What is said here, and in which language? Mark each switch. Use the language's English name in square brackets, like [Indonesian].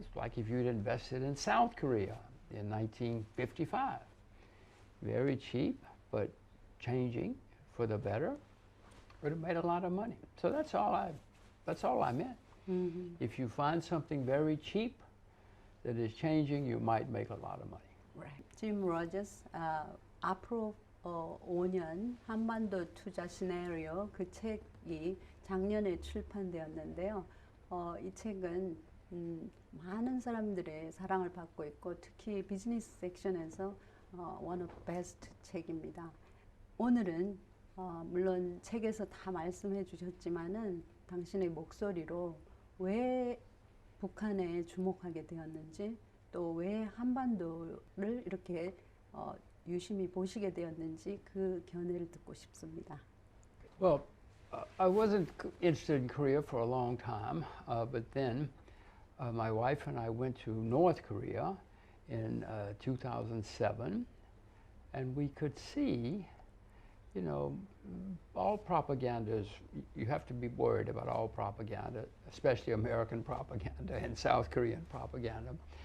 [English] It's like if you'd invested in South Korea in 1955. Very cheap, but changing for the better, would have made a lot of money. So that's all I meant. If you find something very cheap that is changing, you might make a lot of money. Right. [Korean] Jim Rogers, 앞으로 5년 한반도 투자 시나리오 그 책이 작년에 출판되었는데요. 이 책은 많은 사람들의 사랑을 받고 있고 특히 비즈니스 섹션에서 [English] one of best [Korean] 책입니다. 오늘은 물론 책에서 다 말씀해 주셨지만은 당신의 목소리로 왜 북한에 주목하게 되었는지 또 왜 한반도를 이렇게 유심히 보시게 되었는지 그 견해를 듣고 싶습니다. [English] Well, I wasn't interested in Korea for a long time, but then my wife and I went to North Korea in 2007, and we could see, you know, all propaganda you have to be worried about all propaganda, especially American propaganda and South Korean propaganda.